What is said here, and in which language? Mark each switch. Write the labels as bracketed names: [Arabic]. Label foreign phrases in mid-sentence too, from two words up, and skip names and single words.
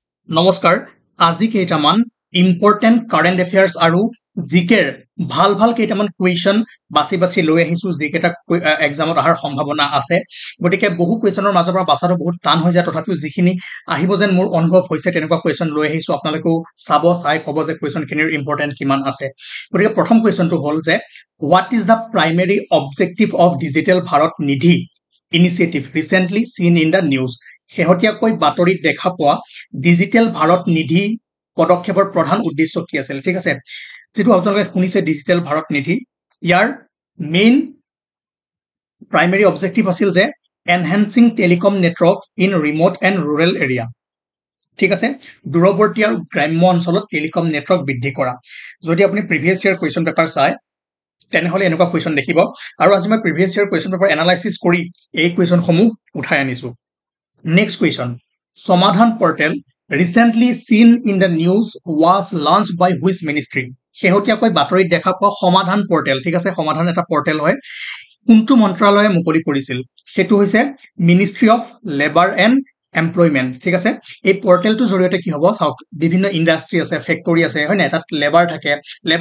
[Assamese] নমস্কাৰ আজি কেইটামান [English] important current affairs [Assamese] আৰু জিকেৰ ভাল কেইটামান কুৱেশ্যন বাছি লৈ আহিছো যিকেইটা এক্সামত অহাৰ সম্ভাৱনা আছে গতিকে বহু কুৱেশ্যনৰ মাজৰ পৰা বাছাটো বহুত টান হৈ যায় তথাপিও যিখিনি আহিব যেন মোৰ অনুভৱ হৈছে তেনেকুৱা কুৱেশ্যন লৈ আহিছো আপোনালোকেও চাই ক'ব যে কুৱেশ্যনখিনিৰ ইম্পৰ্টেন্ট কিমান আছে গতিকে প্ৰথম কুৱেশ্যনটো হ'ল যে [English] What is the primary objective of Digital Bharat Nidhi initiative recently seen in the news [Assamese] শেহতীয়াকৈ বাতৰিত দেখা পোৱা ডিজিটেল ভাৰত নিধি পদক্ষেপৰ প্ৰধান উদ্দেশ্য কি আছিল ঠিক আছে যেটো আপোনালোকে শুনিছে ডিজিটেল ভাৰত নিধি ইয়াৰ [English] main primary objective [Assamese] আছিল যে [English] enhancing telecom networks in remote and rural area [Assamese] ঠিক আছে দূৰৱৰ্তী আৰু গ্ৰাম্য অঞ্চলত [English] telecom network [Assamese] বৃদ্ধি কৰা যদি আপুনি [English] previous year question paper [Assamese] চাই তেনেহলে এনেকুৱা কুৱেশ্যন দেখিব আৰু আজি মই [English] previous year question paper analysis [Assamese] কৰি এই কুৱেশ্যনসমূহ উঠাই আনিছো [English] next question [Assamese] সমাধান পোৰ্টেল [English] recently seen in the news was launched by which ministry [Assamese] শেহতীয়াকৈ বাতৰিত দেখা পোৱা সমাধান পোৰ্টেল ঠিক আছে সমাধান এটা পোৰ্টেল হয় কোনটো মন্ত্ৰালয়ে মুকলি কৰিছিল হেতু হৈছে [English] ministry of labour and employment [Assamese] ঠিক আছে এই পোৰ্টেলটো জৰিয়তে কি হ'ব চাওক বিভিন্ন ইন্ডাষ্ট্ৰি আছে ফেক্টৰী আছে হয় না তাত লেবাৰ থাকে লেবাৰ